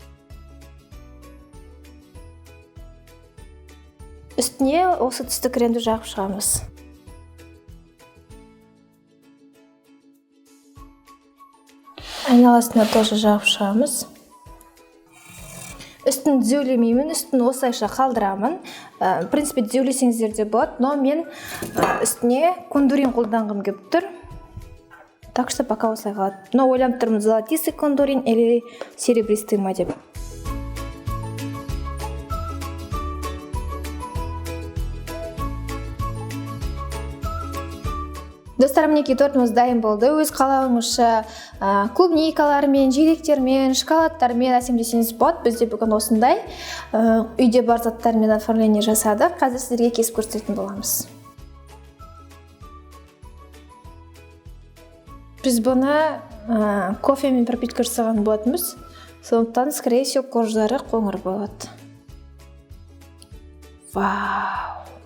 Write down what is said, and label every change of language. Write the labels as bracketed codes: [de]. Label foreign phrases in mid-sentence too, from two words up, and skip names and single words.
[kk] Үстіне осы түсті кремді жағып шығамыз. Айналасына тоже жағып шығамыз. Үстін түзеулемеймін, үстін осылайша қалдырамын. [ru] В принципе, [kk] түзеулесеңіздер де болады, но мен үстіне кондурин қолданғым келіп тұр. [ru] Так что пока [kk] осылай қалады. Но ойланып тұрмын, [ru] золотистый кондурин или серебристый [kk] ма деп. Достар, мінекей тортымыз дайын болды. Өз қалауыңызша клубникалармен, желектермен, шоколадтармен әсемдесеңіз болады. Бізде бүгін осындай үйде бар заттармен оформление жасадық. Қазір сіздерге кесіп көрсететін боламыз. Біз бұны кофемен пропитка жасаған болатынбыз. Сондықтан, [ru] скорее всего, [kk] корждары қоңыр болады. Вау!